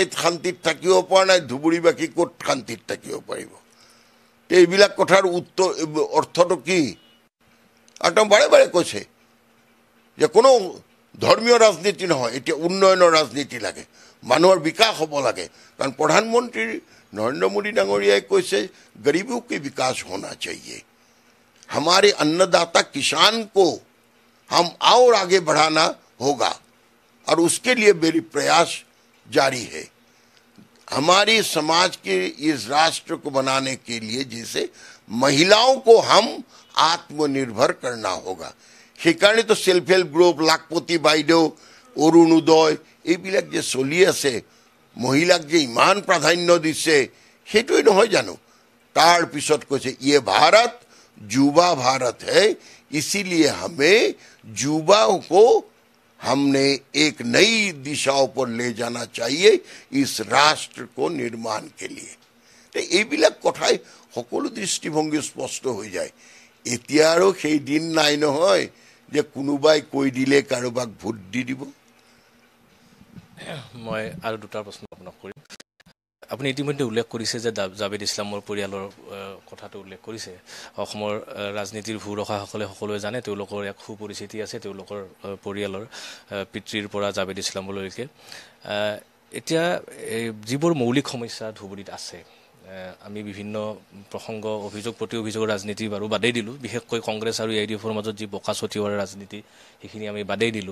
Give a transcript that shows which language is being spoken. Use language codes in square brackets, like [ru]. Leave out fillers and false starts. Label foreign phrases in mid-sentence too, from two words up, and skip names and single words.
[as] শান্তিত থাকিব পৰা নাই ধুবুৰীবাসী ক'ত শান্তিত থাকিব পাৰিব এইবিলাক কথাৰ অৰ্থটো কি আৰু তেওঁ বাৰে বাৰে কৈছে যে কোনো ধৰ্মীয় ৰাজনীতি নহয় এতিয়া উন্নয়নৰ ৰাজনীতি লাগে মানুহৰ বিকাশ হ'ব লাগে কাৰণ প্ৰধানমন্ত্ৰী নৰেন্দ্ৰ মোদী ডাঙৰীয়াই কৈছে [hi] গৰীবों के विकास होना चाहिए हमारे अन्नदाता किसान को हम और आगे बढ़ाना होगा और उसके लिए मेरी प्रयास जारी है हमारी समाज के इस राष्ट्र को बनाने के लिए जैसे महिलाओं को हम आत्मनिर्भर करना होगा [as] সেইকাৰণে তো [en] self help group [hi] লাখপতি বাইদেউ [as] অৰুণোদয় এইবিলাক যে চলি আছে মহিলাক যে ইমান প্ৰাধান্য দিছে সেইটোই নহয় জানো তাৰ পিছত [hi] কৈছে ये भारत युवा भारत है इसीलिए हमें युवाओं को हमने एक नई दिशाओं पर ले जाना चाहिए इस राष्ट्र को निर्माण के लिए [as] এইবিলাক কথাই সকলো দৃষ্টিভংগী স্পষ্ট হৈ যায় এতিয়া আৰু সেই দিন নাই নহয় যে কোনোবাই কৈ দিলে কাৰোবাক ভোট দি দিব মই আৰু দুটা প্ৰশ্ন আপোনাক কৰিম আপুনি ইতিমধ্যে উল্লেখ কৰিছে যে জাভেদ ইছলামৰ পৰিয়ালৰ কথাটো উল্লেখ কৰিছে অসমৰ ৰাজনীতিৰ ভূৰসাসকলে সকলোৱে জানে তেওঁলোকৰ এক সুপৰিচিতি আছে তেওঁলোকৰ পৰিয়ালৰ পিতৃৰ পৰা জাভেদ ইছলামলৈকে এতিয়া যিবোৰ মৌলিক সমস্যা ধুবুৰীত আছে আমি বিভিন্ন প্ৰসংগ অভিযোগ প্ৰতি অভিযোগৰ ৰাজনীতি বাৰু বাদেই দিলোঁ, বিশেষকৈ কংগ্ৰেছ আৰু AIDFৰ মাজত যি বোকা ছটিওৱাৰ ৰাজনীতি সেইখিনি আমি বাদেই দিলোঁ।